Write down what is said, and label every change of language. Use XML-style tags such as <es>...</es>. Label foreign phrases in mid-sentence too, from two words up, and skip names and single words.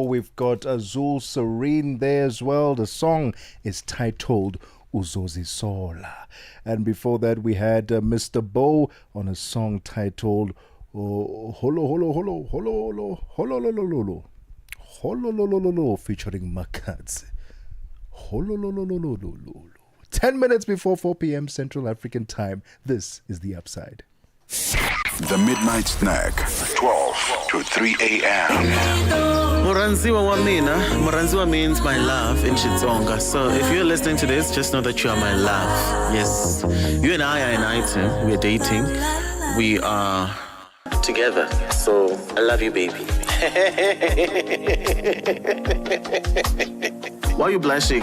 <en>We've got Azul Serene there as well. The song is titled Uzozisola. And before that, we had Mr. Bo on a song titled Holo Holo Holo Holo Holo Holo Holo Holo Holo Holo featuring Makadze. Holo Holo Holo Holo. 10 minutes before 4 p.m. Central African Time. This is The Upside. The Midnight Snack, 12 to 3 a.m.</en> <ts>Muranziwa wa mina.</ts> <en>Muranziwa means my love in Xitsonga. So if you're listening to this, just know that you are my love. Yes. You and I are an item. We're dating. We are together. So I love you, baby. Why are you blushing?</en>